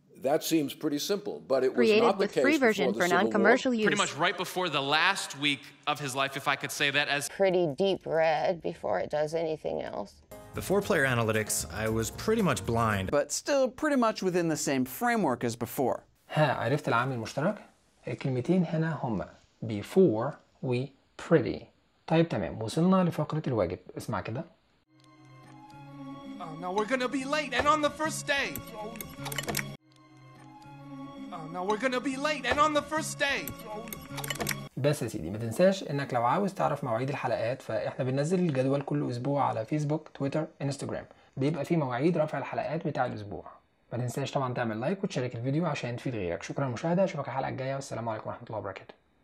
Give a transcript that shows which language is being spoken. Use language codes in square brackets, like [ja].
[en] That seems pretty simple, but it was not the case Created with free version for non-commercial use. Pretty much right before the last week of his life, if I could say that as... Pretty deep red before it does anything else. Before player analytics, I was pretty much blind. But still pretty much within the same framework as before. [ar] ها عرفت العامل المشترك؟ الكلمتين هنا هما before و pretty. طيب تمام وصلنا لفقرة الواجب اسمع كده. [en] Oh no, we're gonna be late and on the first day. Oh no, we're gonna be late and on the first day. [ar] بس يا سيدي ما تنساش انك لو عاوز تعرف مواعيد الحلقات فاحنا بننزل الجدول كل اسبوع على فيسبوك تويتر انستغرام بيبقى فيه مواعيد رفع الحلقات بتاع الاسبوع ما تنساش طبعا تعمل لايك وتشارك الفيديو عشان تفيد غيرك شكرا للمشاهدة اشوفك الحلقة الجاية والسلام عليكم ورحمة الله وبركاته